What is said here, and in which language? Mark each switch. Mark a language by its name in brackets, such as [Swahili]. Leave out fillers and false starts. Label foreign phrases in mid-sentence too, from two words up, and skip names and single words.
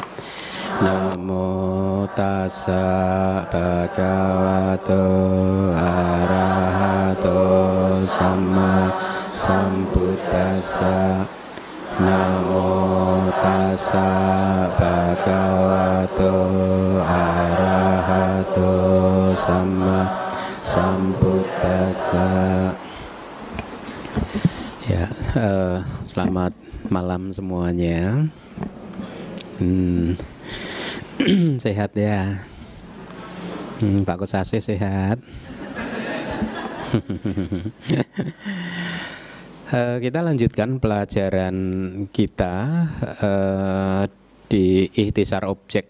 [Pali] Namo tassa bhagavato arahato samma sambuddhassa. Namo tassa bhagavato arahato samma sambuddhassa. [Indonesian] Ya, selamat malam semuanya. Sehat ya, Pak Kusase sehat. Kita lanjutkan pelajaran kita di ikhtisar objek.